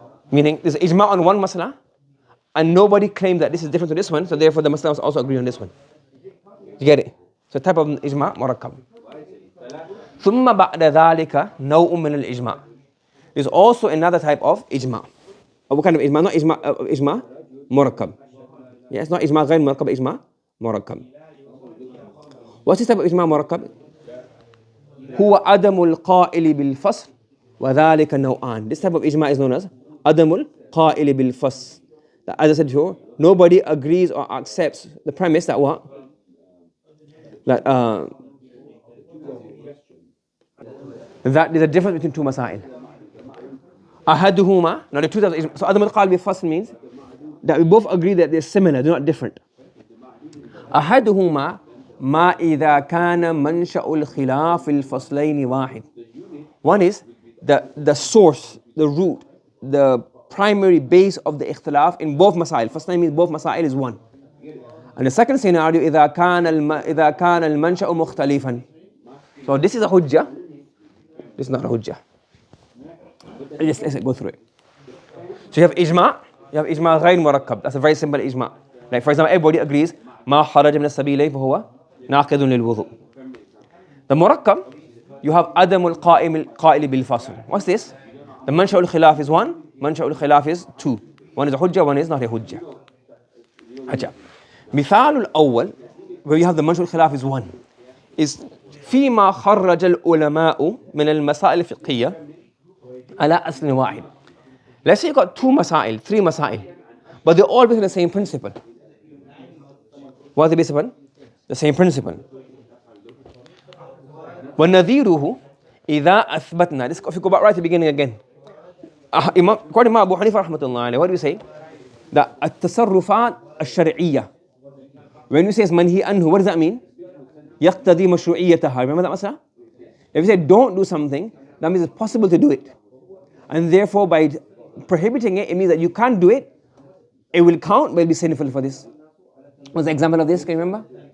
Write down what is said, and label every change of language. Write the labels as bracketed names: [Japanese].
[English] Meaning there's ijma' on one masala, and nobody claimed that this is different to this one, so therefore the Muslims also agree on this one. You get it? So type of ijma' murakkab. [Arabic] ثم بعد ذلك نوع من الإجماع. [English] There's also another type of ijma'. What kind of ijma'? Not ijma' murakkab. Yeah, it's not ijma' غير murakkab, ijma' murakkab. What's this type of ijma' murakkab? [Arabic] هو عدم القائل بالفصل وذلك نوعان. [English] This type of ijma' is known as عدم القائل بالفصل. As I said before, nobody agrees or accepts the premise that what? That there's a difference between two masail. Ahaduhuma, now the two types of ijma'. So Adam al-Qail bi-fasl means that we both agree that they're similar, they're not different. [Arabic] Ahaduhuma ma idha kana mansha'ul khilaf al-faslayn wahid. [English] One is the source, the root, the primary base of the ikhtilaf in both masail. Faslayn means both masail is one. And the second scenario, [Arabic] إذا كان المنشأ مختلفا. [English] So this is a hujjah. This is not a hujjah. Let's go through it. So you have ijma', غير murakkab. That's a very simple ijma'. Like for example, everybody agrees [Arabic] ما خرج من السبيلين فهو ناقض للوضوء. [English] The murakkab, you have [Arabic] عدم القائل بالفصل. [English] What's this? The منشأ الخلاف is one, منشأ الخلاف is two. One is a hujjah, one is not a hujjah. [Arabic] Ajab. مثال الأول, [English] where you have the [Arabic] منشأ الخلاف is one, is فيما خرج العلماء من المسائل الفقهية على أصل واحد. [English] Let's say you got two masail, three masail, but they're all based on the same principle. What are they based upon? The same principle. [Arabic] وَنَذِيرُهُ إِذَا أَثْبَتْنَا. [English] This, if you go back right to the beginning again. According to Abu Hanifa rahmatullah alayhi, what do we say? [Arabic] That التصرفات الشرعية. [English] When we say manhi anhu, what does that mean? [Arabic] يقتضي مشروعيتها. [English] Remember that masala? If you say don't do something, that means it's possible to do it. And therefore by prohibiting it, it means that you can't do it. It will count, but it will be sinful for this. What's the example of this? Can you remember?